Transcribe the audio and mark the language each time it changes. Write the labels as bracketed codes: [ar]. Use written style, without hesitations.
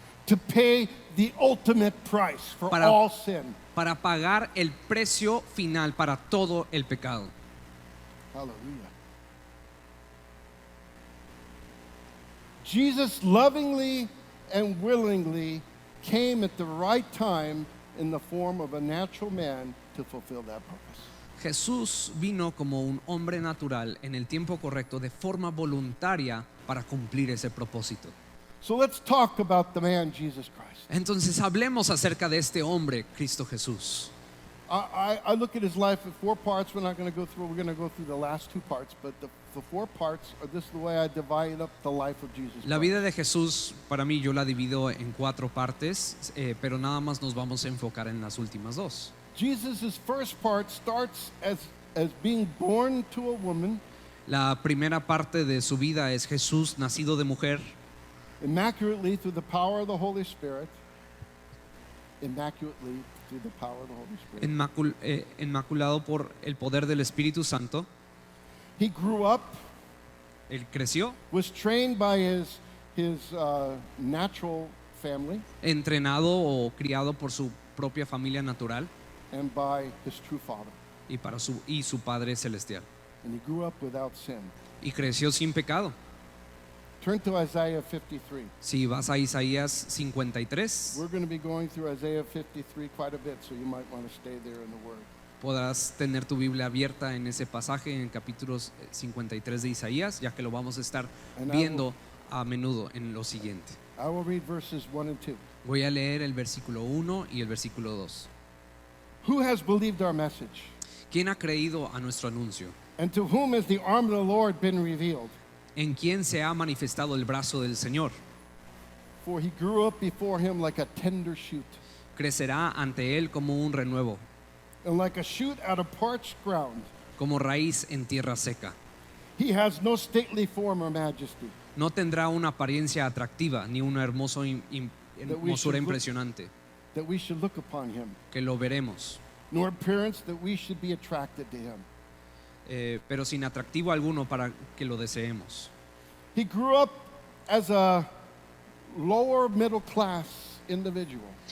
[en] to pay the ultimate price for [es] Para- [en] all sin. [es] para pagar el precio final para todo el pecado. [en] Hallelujah. Jesus lovingly and willingly came at the right time in the form of a natural man to fulfill that purpose. [es] Jesús vino como un hombre natural en el tiempo correcto de forma voluntaria para cumplir ese propósito. [en] So let's talk about the man Jesus Christ. [es] Entonces hablemos acerca de este hombre, Cristo Jesús. [en] I look at his life in four parts. We're not going to go through. We're going to go through the last two parts, but the four parts are this is the way I divide up the life of Jesus [es] La [en] Christ. [es] vida de Jesús, para mí, yo la divido en 4 partes, pero nada más nos vamos a enfocar en las últimas 2. [en] Jesus' first part starts as being born to a woman, [es] La primera parte de su vida es Jesús, nacido de mujer, [en] immaculately through the power of the Holy Spirit. Immaculately through the power of the Holy Spirit. [es] enmaculado por el poder del Espíritu Santo. [en] He grew up, [es] Él creció, [en] was trained by his natural family [es] entrenado o criado por su propia familia natural [en] and by his true father. [es] y su Padre celestial. [en] And he grew up without sin. [es] Y creció sin pecado. [en] Turn to Isaiah 53. [es] Si vas a Isaías 53, [en] We're going to be going through Isaiah 53 quite a bit, so you might want to stay there in the Word. [es] podrás tener tu Biblia abierta en ese pasaje, en capítulos 53 de Isaías, ya que lo vamos a estar viendo a menudo en lo siguiente. [en] I will read verses 1 and 2. [es] Voy a leer el versículo 1 y el versículo 2. [en] Who has believed our message? [es] ¿Quién ha creído a nuestro anuncio? [en] And to whom has the arm of the Lord been revealed? [es] ¿En quién se ha manifestado el brazo del Señor? [en] For he grew up before him like a tender shoot, [es] Crecerá ante él como un renuevo, [en] and like a shoot out of parched ground. [es] como raíz en tierra seca. [en] He has no stately form or majesty, [es] No tendrá una apariencia atractiva ni una hermosura impresionante, [en] that we should look upon him, [es] que lo veremos, [en] nor appearance that we should be attracted to him. [es] pero sin atractivo alguno para que lo deseemos. [en] He grew up as a lower middle class individual.